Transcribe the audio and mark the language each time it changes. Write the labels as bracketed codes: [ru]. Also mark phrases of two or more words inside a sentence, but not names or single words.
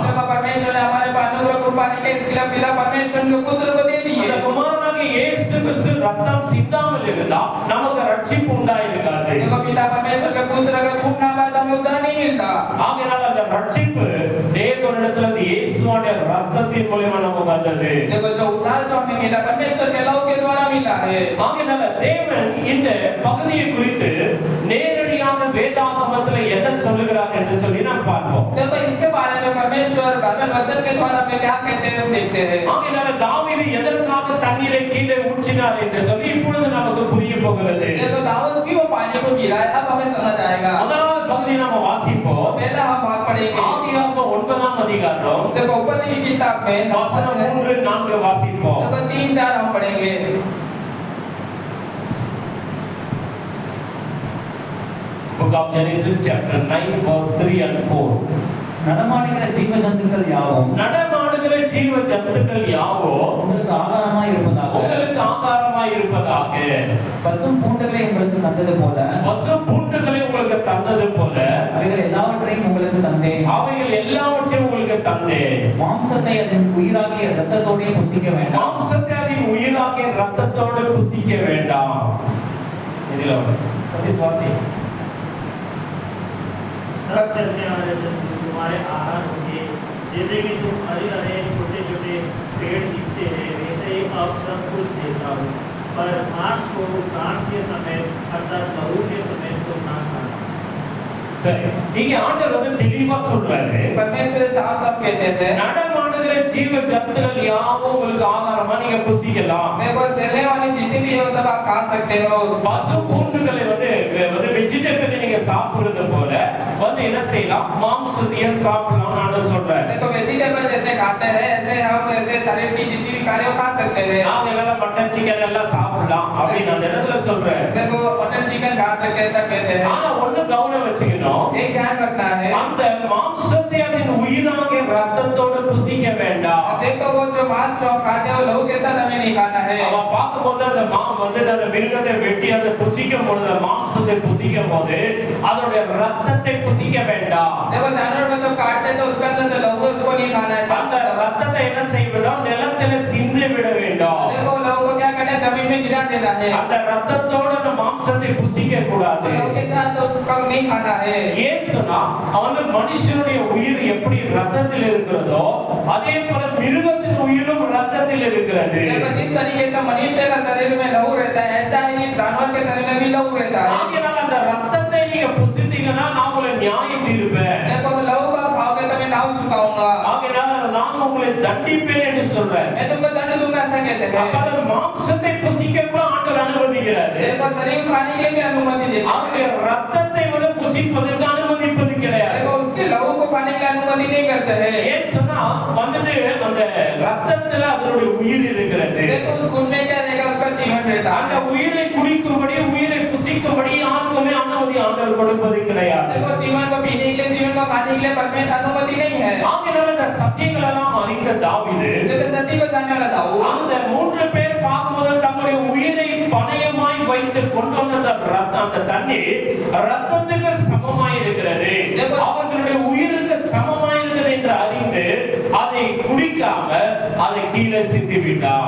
[hi] देखो परमेश्वर ने हमारे पर अनुग्रह कृपा के इसलिए पिता परमेश्वर के पुत्र को दे [ta] அந்த [hi] दिए। [ta] குமாரனாகிய இயேசு கிறிஸ்து ரத்தம் சிந்தாமல் இருந்தா நமக்கு ரட்சிப்பு உண்டாயிருக்காது. [hi] देखो पिता परमेश्वर के पुत्र अगर खून ना पाए तो हमें उद्धार नहीं मिलता। [ta] ஆகையால் அந்த ரட்சிப்பு தேவனிடத்துல இருந்து இயேசுவோட ரத்தத்தின் மூலமா நமக்கு வந்தது. [hi] देखो जो उद्धार जो हमें मिला परमेश्वर के लहू के द्वारा मिला है। [ta] ஆகையால் தேவன் இந்த பகுதியை குறித்து நேரடியாக வேதாகமத்தில் என்ன சொல்லுகிறார் என்று சொல்லி நாம் பார்ப்போம். [hi] देखो इसके बारे में परमेश्वर बाइबल वचन के द्वारा में क्या कहते हैं हम देखते हैं। [ta] ஆகையால் தாவீது எதற்காக தண்ணீரை கீழே ஊற்றினார் என்று சொல்லி இப்பொழுது நமக்கு புரிய போகிறது. [hi] देखो दाऊद क्यों पानी को गिराया अब हमें समझ आएगा। [ta] முதலாவது பகுதி நாம வாசிப்போம். [hi] पहला हम बात पढ़ेंगे। [ta] ஆதியாகமம் 9ஆம் அதிகாரம் [hi] देखो उपदेश की किताब में [ta] வசனம் 3-4 வாசிப்போம். [hi] देखो 3-4 हम पढ़ेंगे। [en] Book of Genesis chapter 9 verse 3 and 4. [ta] நடமாடுகிற ஜீவ ஜந்துக்கள் யாவும் நடமாடுகிற ஜீவ ஜந்துக்கள் யாவோ உங்களுக்கு ஆகாரமாய் இருப்பதாக உங்களுக்கு ஆகாரமாய் இருப்பதாக. பசும் பூண்டுகளை உங்களுக்கு தந்தது போல பசு பூண்டுகளை உங்களுக்கு தந்தது போல அவைகள் எல்லாவற்றையும் உங்களுக்கு தந்தேன். அவைகள் எல்லாவற்றையும் உங்களுக்கு தந்தேன். மாம்சத்தை அதன் உயிராகிய இரத்தத்தோடே புசிக்க வேண்டாம். மாம்சத்தை அதன் உயிராகிய ரத்தத்தோடு புசிக்க வேண்டாம். இதில் சதீஷ் வாசி. [hi] सब चलने वाले जंतु तुम्हारे आहार होंगे, जैसे कि तुम हरे हरे छोटे छोटे पेड़ दिखते हैं वैसे ही अब सब कुछ देता हूँ, पर मांस को काट के समय अर्थात लहू के समय तुम ना खाना। [ta] சரி, இங்க ஆண்டவர் வந்து தெளிவா சொல்றாரு. [hi] परमेश्वर साफ साफ कहते हैं [ta] நடமாடுகிற ஜீவ ஜந்துக்கள் யாவும் உங்களுக்கு ஆகாரமா நீங்க புசிக்கலாம். [hi] देखो चलने वाली जितनी भी है वो सब आप खा सकते हो। [ta] பசு பூண்டுகளை வந்து வெஜிடபிள் நீங்க சாப்பிடுறது போல வந்து என்ன செய்யலாம், மாம்சத்தையே சாப்பிடலாம் ஆண்டவர் சொல்றாரு. [hi] देखो वेजिटेबल जैसे खाते हैं ऐसे हम ऐसे शरीर की जितनी भी कार्य खा सकते हैं। [ta] நாங்க எல்லாம் [en] mutton chicken [ta] எல்லாம் சாப்பிடலாம் அப்படின்னு அந்த இடத்துல சொல்றாரு. [hi] देखो [en] mutton chicken [hi] खा सकते हैं सब कहते हैं। [ta] ஆனா ஒண்ணு கவனம் வச்சுக்கணும், [hi] एक ध्यान रखना है [ta] அந்த மாம்சத்தை அதன் உயிராகிய ரத்தத்தோடு புசிக்க வேண்டாம். [hi] देखो वो जो मांस जो हम खाते हैं वो लहू के साथ हमें नहीं खाना है। [ta] அவன் பார்க்கும்போது அந்த அந்த மிருகத்தை வெட்டி அதை புசிக்கும் பொழுது மாம்சத்தை புசிக்கும் போது அதனுடைய ரத்தத்தை புசிக்க வேண்டாம். [hi] देखो जानवर को जब काटते हैं तो उसके अंदर जो लहू है उसको नहीं खाना है। [ta] அந்த ரத்தத்தை என்ன செய்யணும், நிலத்தில சிந்தி விட வேண்டும். [hi] देखो लहू को क्या करना है, जमीन में गिरा देना है। [ta] அந்த ரத்தத்தோட அந்த மாம்சத்தை புசிக்க கூடாது. [hi] लहू के साथ तो उसको नहीं खाना है। [ta] ஏன் சொன்னா அவன் மனுஷனுடைய உயிர் எப்படி ரத்தத்தில் இருக்கிறதோ அதே போல மிருகத்தின் உயிரும் ரத்தத்தில் இருக்கிறது. [hi] देखो जिस तरीके से मनुष्य का शरीर में लहू रहता है ऐसा ही जानवर के शरीर में भी लहू रहता है। [ta] ஆகையால் அந்த ரத்தத்தை நீங்க புசித்தீங்கன்னா நான் உங்களை நியாயம் தீர்ப்பேன். [hi] देखो लहू का खाओगे तो मैं नाव चुकाऊंगा। [ta] ஆகையால் நான் உங்களை தண்டிப்பேன் என்று சொல்றேன். [hi] मैं तुमको दंड दूंगा ऐसा कहते हैं। [ta] அப்ப அந்த மாம்சத்தை புசிக்க கூட ஆண்டவர் அனுமதிக்கிறார். [hi] देखो शरीर खाने के लिए भी अनुमति देते हैं। [ta] அவருடைய ரத்தத்தை வந்து புசிப்பதற்கு அனுமதிப்பது கிடையாது. [hi] देखो उसके लहू को खाने के लिए अनुमति नहीं करते हैं। [ta] ஏன் சொன்னா வந்துட்டு அந்த ரத்தத்துல அதனுடைய உயிர் இருக்கிறது. [hi] देखो उस खून में क्या रहेगा, उसका जीवन रहता [ta] அந்த [hi] है। [ta] உயிரை குடிக்கும்படி உயிரை புசிக்கும்படி யாருக்குமே அனுமதி ஆண்டவர் கொடுப்பது கிடையாது. [hi] देखो जीवन को पीने के लिए जीवन को खाने के लिए परमेश्वर अनुमति नहीं है। [ta] ஆகையால் அந்த சத்தியங்கள் எல்லாம் அறிந்த தாவீது [hi] देखो सत्य को जानने वाला दाऊद [ta] அந்த 3 பேர் பார்க்கும்போது தங்களுடைய உயிரை பணயமாய் வைத்து கொண்டு வந்த அந்த தண்ணீர் ரத்தத்துக்கு சமமாய் இருக்கிறது, அவர்களுடைய உயிருக்கு சமமாய் இருக்கிறது என்று அறிந்து அதை குடிக்க குடிக்காம அதை கீழே சிந்தி விட்டார்.